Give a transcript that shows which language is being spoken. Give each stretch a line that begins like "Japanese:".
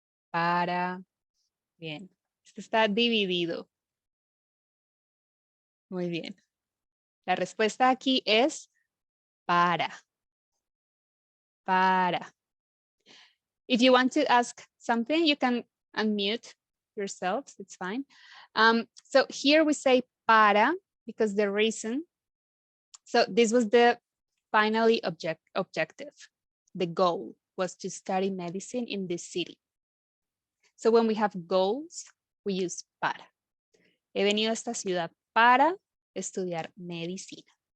Spanish: Para. Bien. Esto está dividido. Muy bien. La respuesta aquí es para. Para.
English: If you want to ask something, you can unmute yourselves. It's fine. So here we say para because the reason. So this was the finally objective. The goal was to study medicine in this city. So when we have goals, we use para.
Spanish: He venido a esta ciudad para estudiar medicina.